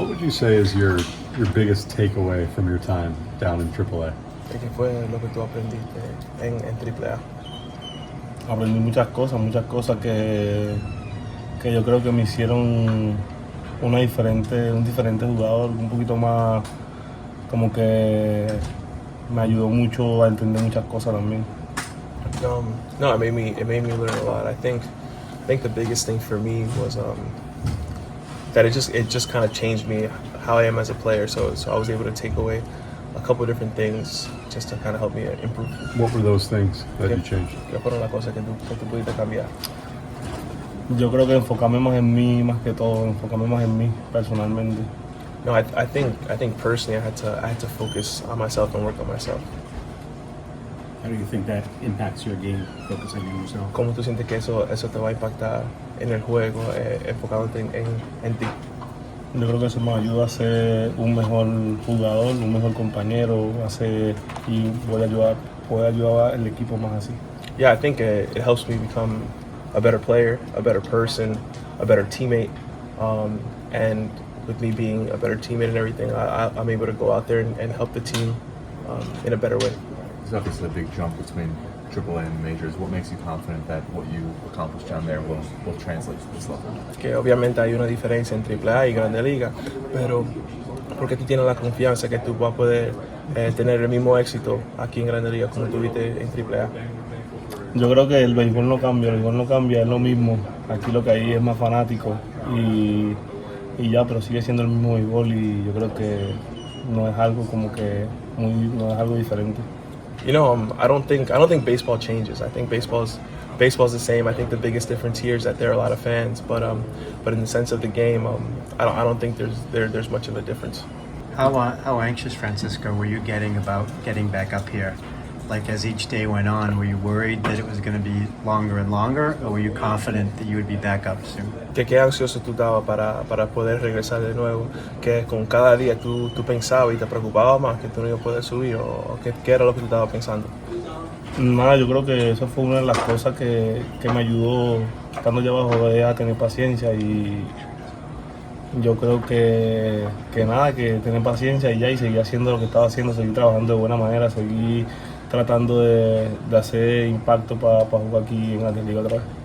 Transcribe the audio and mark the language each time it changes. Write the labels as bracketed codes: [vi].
[en] would you say is your biggest takeaway from your time down in AAA? [es] ¿Qué fue lo que tú aprendiste en AAA? Aprendí muchas cosas que yo creo que me hicieron un diferente jugador, un poquito más, como que me ayudó mucho a entender muchas cosas también. [en] No, it made me learn a lot. I think the biggest thing for me was that it just kind of changed me how I am as a player. So I was able to take away a couple of different things just to kind of help me improve. What were those things that you changed? [es] ¿Qué fueron las cosas que tú pudiste cambiar? Yo creo que enfocarme más en mí, más que todo, enfocarme más en mí personalmente. [en] No, I think personally I had to focus on myself and work on myself. How do you think that impacts your game, focusing on yourself? [es] ¿Cómo tú sientes que eso te va a impactar en el juego, enfocándote en ti? Yo creo que eso me ayuda a ser un mejor jugador, un mejor compañero, y voy a ayudar al equipo más así. [en] Yeah, I think it helps me become a better player, a better person, a better teammate, and with me being a better teammate and everything, I'm able to go out there and help the team in a better way. It's obviously a big jump between AAA and majors. What makes you confident that what you accomplished down there will translate to this level? [es] Que obviamente hay una diferencia entre AAA y Grande Liga, pero porque tú tienes la confianza que tú vas a poder tener el mismo éxito aquí en Grande Liga como tuviste en AAA. Yo creo que el béisbol no cambia, es lo mismo. Aquí lo que hay es más fanático y ya, pero sigue siendo el mismo béisbol y yo creo que no es algo como que no es algo diferente. [en] You know, I don't think baseball changes. I think baseball's the same. I think the biggest difference here is that there are a lot of fans, but in the sense of the game, I don't think there's much of a difference. How anxious, Francisco, were you getting about getting back up here? Like as each day went on, were you worried that it was going to be longer and longer, or were you confident that you would be back up soon? [es] ¿Qué ansioso tú estabas para poder regresar de nuevo? Que con cada día tú pensabas y te preocupabas más que tú no ibas a poder subir, o qué era lo que tú estabas pensando? Nada, yo creo que eso fue una de las cosas que me ayudó estando allá abajo a tener paciencia y yo creo que nada, que tener paciencia y seguir haciendo lo que estaba haciendo, seguir trabajando de buena manera, seguir tratando de hacer impacto para jugar aquí en la Liga otra vez.